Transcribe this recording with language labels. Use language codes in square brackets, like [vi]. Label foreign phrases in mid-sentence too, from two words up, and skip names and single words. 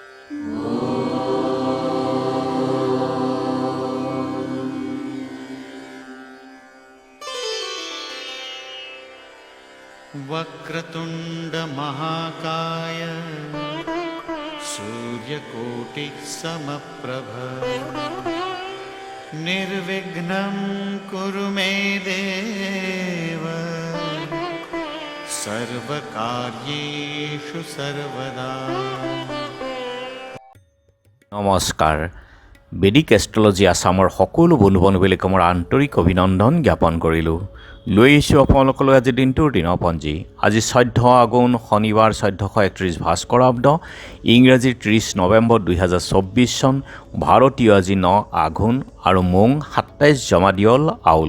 [sa] वक्रतुंड महाकाय सूर्यकोटि समप्रभ निर्विघ्नं कुरु मे देव सर्वकार्येषु सर्वदा। [as] নমস্কাৰ। বেদিক এষ্ট্ৰলজি আছামৰ সকলো বন্ধু বান্ধৱীলৈ মোৰ আন্তৰিক অভিনন্দন জ্ঞাপন কৰিলোঁ। লৈ আহিছোঁ আপোনালোকলৈ আজি দিনটোৰ দিনপঞ্জী। আজি 14 আঘোণ শনিবাৰ 1431 ভাস্কৰাব্দ, ইংৰাজীৰ 30 নৱেম্বৰ 2024 চন, ভাৰতীয় আজি 9 আঘোণ আৰু মোং 27 জমাদিয়ল আউল।